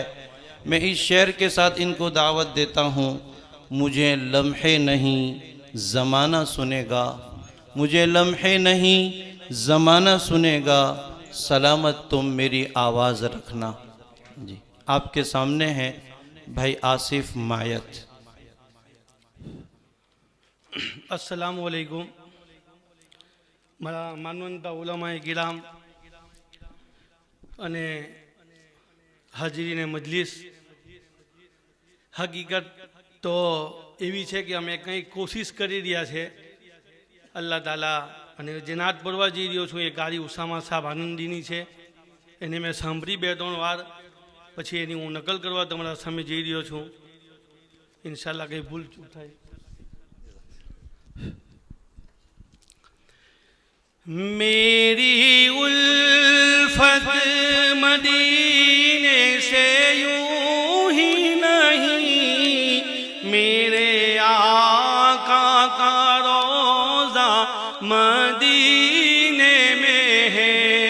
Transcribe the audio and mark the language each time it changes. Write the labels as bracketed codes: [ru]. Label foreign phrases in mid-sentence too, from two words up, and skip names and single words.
[ur] میں اس شعر کے ساتھ ان کو دعوت دیتا ہوں، مجھے لمحے نہیں زمانہ سنے گا، مجھے لمحے نہیں زمانہ سنے گا، سلامت تم میری آواز رکھنا۔ جی آپ کے سامنے ہیں بھائی آصف مایت۔ [ar] السلام علیکم [gu] માનવંતા ઉલામાએ કિરામ અને હાજરીને મજલિસ, હકીકત તો એવી છે કે અમે કંઈક કોશિશ કરી રહ્યા છે અલ્લાહ તાલા, અને જે નાત પડવા જઈ રહ્યો છું એ કારી ઉસામા સાહેબ આનંદીની છે, એને મેં સાંભળી 2-3 વાર, પછી એની હું નકલ કરવા તમારા સામે જઈ રહ્યો છું, ઇન્શાલ્લાહ કંઈ ભૂલ ચૂક થાય। [ur] میری الفت مدینے سے یوں ہی نہیں، میرے آقا کا روضہ مدینے میں ہے،